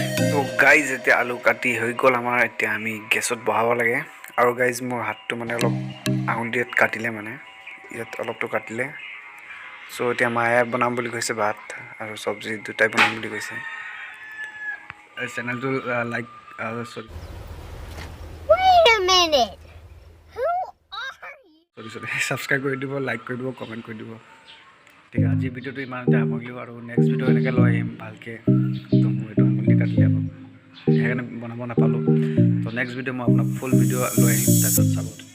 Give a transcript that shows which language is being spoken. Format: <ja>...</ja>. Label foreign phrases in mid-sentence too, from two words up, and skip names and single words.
<as>তো গাইজ এতিয়া আলু কাটি হৈ গ'ল আমাৰ, এতিয়া আমি গেছত বহাব লাগে আৰু গাইজ মোৰ হাতটো মানে অলপ আঙুলিত কাটিলে মানে ইয়াত অলপটো কাটিলে চ' এতিয়া মায়ে বনাম বুলি কৈছে ভাত আৰু চব্জি দুটাই বনাম বুলি কৈছে চেনেলটো লাইক চৰি</as> <en>Wait a minute. Who are you? sorry subscribe</en> <as>করে দিব লাইক করে দিব কমেন্ট করে দিব ঠিক আছে আজি ভিডিওটো ইমানতে সামৰিলোঁ আৰু</as> <en>next video'</en> <as>এনেকৈ লৈ আহিম ভালকৈ তো মোৰ এইটো আঙুলি কাটিলে আকৌ সেইকাৰণে বনাব নাপালোঁ তো</as> <en>next video'</en> <as>মই আপোনাক</as> <en>full video'</en> <as>লৈ আহিম তাৰপিছত চাব</as>